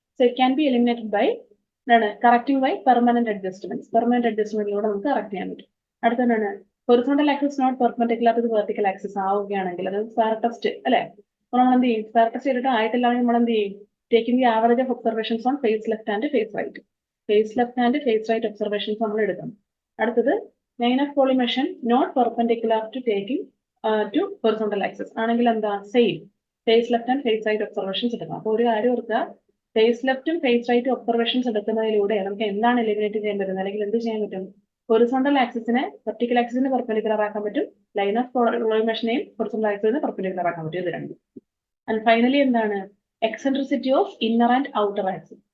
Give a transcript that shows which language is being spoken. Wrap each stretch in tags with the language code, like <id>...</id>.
<en>So it can be eliminated by correcting by permanent adjustment.</en> <ml>Permanent അഡ്ജസ്റ്റ്മെന്റിലൂടെ നമുക്ക് correct ചെയ്യാൻ പറ്റും. അടുത്താണ് horizontal axis not perpendicular to vertical axis ആവുകയാണെങ്കിൽ, അത് സ്പാർ test അല്ലെ, അപ്പോൾ നമ്മൾ എന്ത് ചെയ്യും, സ്പാർ ടെസ്റ്റ് ചെയ്തിട്ട് ആയിട്ടില്ലെങ്കിൽ നമ്മൾ എന്ത് ചെയ്യും,</ml> <en>taking the average of observations on face left and face right.</en> <ml>Face left and face right observations നമ്മൾ എടുക്കണം. അടുത്തത് line of collimation not perpendicular to taking to horizontal axis ആണെങ്കിൽ എന്താ, same face left and face right observations എടുക്കണം. അപ്പോൾ ഒരു കാര്യം ഓർക്കുക, face left ഉം face right observations എടുക്കുന്നതിലൂടെ നമുക്ക് എന്താണ് എലിമിനേറ്റ് ചെയ്യാൻ പറ്റുന്നത്, അല്ലെങ്കിൽ എന്ത് ചെയ്യാൻ പറ്റും, ഹൊറിസോണ്ടൽ ആക്സിസിനെ വെർട്ടിക്കൽ ആക്സിസിന് പെർപെൻഡിക്കുലർ ആക്കാൻ പറ്റും, ലൈൻ ഓഫ് കോളിമേഷനെയും ഹൊറിസോണ്ടൽ ആക്സിസിന് പെർപെൻഡിക്കുലർ ആക്കാൻ പറ്റും. ഇത് രണ്ടും.</ml> <en>And finally എന്താണ്, eccentricity of inner and outer axis.</en>